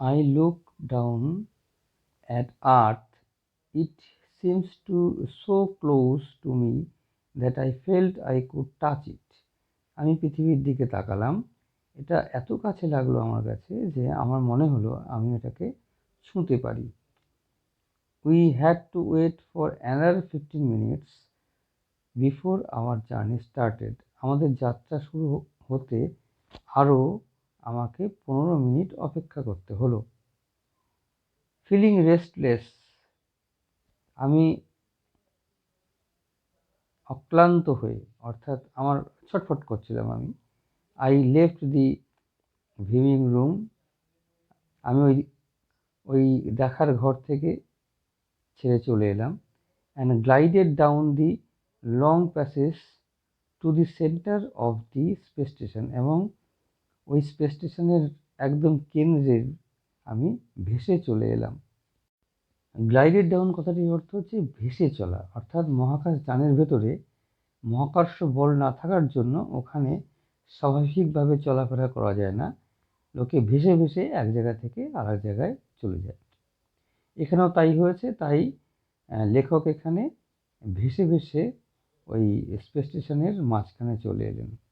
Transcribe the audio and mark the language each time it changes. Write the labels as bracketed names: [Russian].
[English] I look down at earth, it seems to so close to me that I felt I could touch it. [Bangla] আমি পৃথিবীর দিকে তাকালাম, এটা এত কাছে লাগলো আমার কাছে যে আমার মনে হলো আমি এটাকে ছুঁতে পারি। [English] We had to wait for another 15 minutes before our journey started. [Bangla] আমাদের যাত্রা শুরু হতে আরও আমাকে 15 মিনিট অপেক্ষা করতে হলো। [English] feeling restless, [Bangla] আমি অক্লান্ত হয়ে, অর্থাৎ আমার ছটফট করছিলাম আমি। [English] I left the viewing room. [Bangla] আমি ওই দেখার ঘর থেকে ছেড়ে চলে এলাম। [English] and glided down the long passage to the center of the space station, [Bangla] এবং ওই স্পেস স্টেশনের একদম কেন্দ্রে আমি ভেসে চলে এলাম। গ্লাইডেড ডাউন কথাটির অর্থ হচ্ছে ভেসে চলা, অর্থাৎ মহাকাশ যানের ভেতরে মহাকর্ষ বল না থাকার জন্য ওখানে স্বাভাবিকভাবে চলাফেরা করা যায় না, লোকে ভেসে ভেসে এক জায়গা থেকে আরেক জায়গায় চলে যায়। এখানেও তাই হয়েছে, তাই লেখক এখানে ভেসে ভেসে ওই স্পেস স্টেশনের মাঝখানে চলে এলেন।